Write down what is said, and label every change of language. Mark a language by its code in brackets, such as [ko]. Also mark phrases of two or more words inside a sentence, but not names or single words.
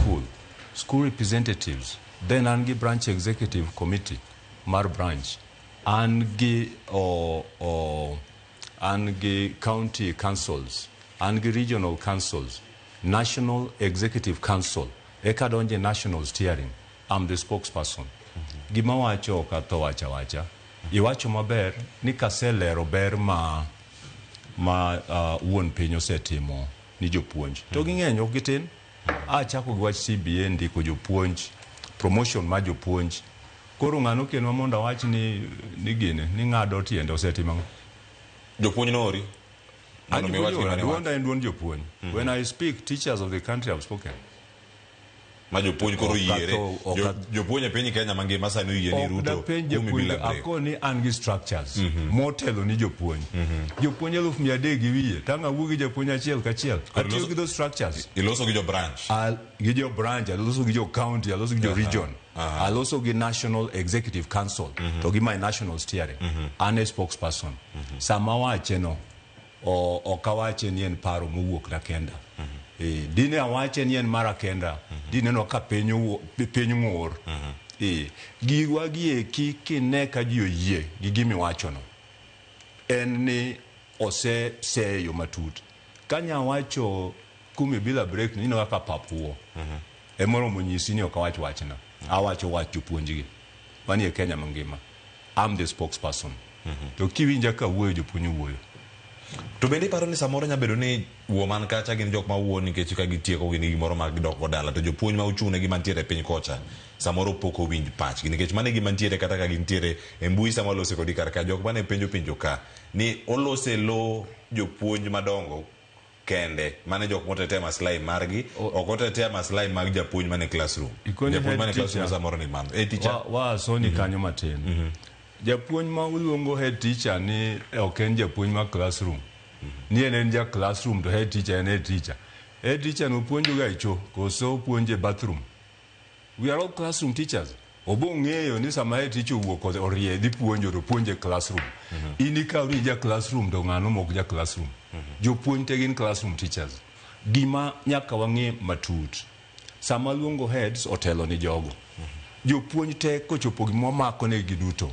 [en] school representatives then [luo] an gi [en] branch executive committee mar branch [luo] an gi [en] county councils, [luo] an gi [en] regional councils, national executive council, [luo] eka donje [en] national steering. I'm the spokesperson. [luo] Gima wacho kato wacha. Iwacho maber ni kaselero ber ma wuon piny osetimo ni jopuonj. To ging'eny ok gitin. Achako gi wach CBA ndiko jopuonj, promotion ma jopuonj. Koro ng'ano kenwa mondo wach ni gine ni ng'ado tiende osetimo. Jopuonj nori. Duonda jopuonj. [en] When I speak, teachers of the country have spoken. [luo] Ma jopuonj koro yiere. Jopuonj e piny Kenya mangima sani yie ni Ruto. Akoni an gi structures. Motelo ni jopuonj. Jopuonj 300 gi wiye. Tanga wugi jopuonj achiel kachiel. Atiyo gi [en] those structures. [luo] Iloso gi jo branch. Gi jo branch, aloso gi jo county, aloso gi jo region. Aloso gi national executive council. To gi [en] my national steering. [luo] An [en] a spokesperson. [luo] Sama wache no. Okawache ni en paro mowuok na kenda. Dine awache ni en mara kenda. Dine no ka piny ng'ur. Giwa gieki kine ka ji oyie gi gimi wacho no. En ni seyo matut. Kanya wacho kumi bila break ni kaka papuo. Emoro monyisi ni okawacho wachna. Awacho wach jopuonjgi. Mani e Kenya mangima. [en] I'm the spokesperson. [luo] To kiwinja ka wuoyo jopuonj wuoyo. To bende paro ni samoro nyabedo ni woman kacha gin jok ma wuo nikech ka gitieko gini gimoro ma gidok godala to jopuonj ma ochune gi mantiere piny kocha samoro poko winj pachgi nikech mane gi mantiere kata ka gintiere e mbui sama olose kodi kar ka jok mane penjo ka ni olose lo jopuonj madongo kende mane jok motete maslahi margi ok otete maslahi mag japuonj mane classroom japuonj mane classroom samoro ni mano teacher soni kanyo matin. Japuonj ma uluongo [en] head teacher [luo] ni ok en japuonj ma classroom. Ni en ja classroom to [en] head teacher [luo] en [en] head teacher. Head teacher [luo] no puonjo ga icho koso puonje bathroom. [en] We are all classroom teachers. [luo] Obong'eyo ni sama [en] head teacher [luo] wuok orie dhi puonjo to puonje classroom. Ini ka uri ja classroom to ng'ano mok ja classroom. Jopuonj te gin [en] classroom teachers. [luo] Gima nyaka wang'e matut. Sama luongo heads otelo ni jogo. Jopuonj te kochopo gima mako ne giduto.